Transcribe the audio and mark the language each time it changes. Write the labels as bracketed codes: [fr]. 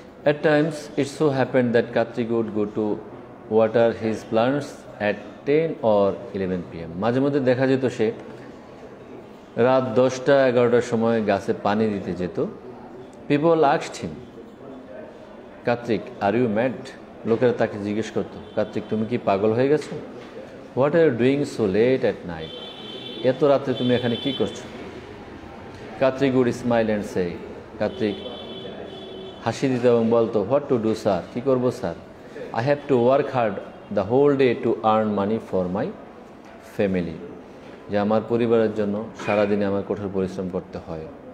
[en] At times, it so happened that Kartik would go to water his plants at 10 or 11 p.m. [bn] মাঝে মধ্যে দেখা যেত সে রাত 10টা-11টার সময় গাছে পানি দিতে যেত। [en] People asked him, Kartik, are you mad? [bn] লোকেরা তাকে জিজ্ঞেস করত, কার্তিক তুমি কি পাগল হয়ে গেছো? [en] What are you doing so late at night? [bn] এত রাতে তুমি এখানে কি করছো? [en] Kartik would smile and say, [bn] Kartik হাসি দিত এবং বলতো, [en] what to do sir, [bn] কী করবো sir? [en] I have to work hard the whole day to earn money for my family, [bn] যে আমার পরিবারের জন্য সারাদিনে আমার কঠোর পরিশ্রম করতে হয়।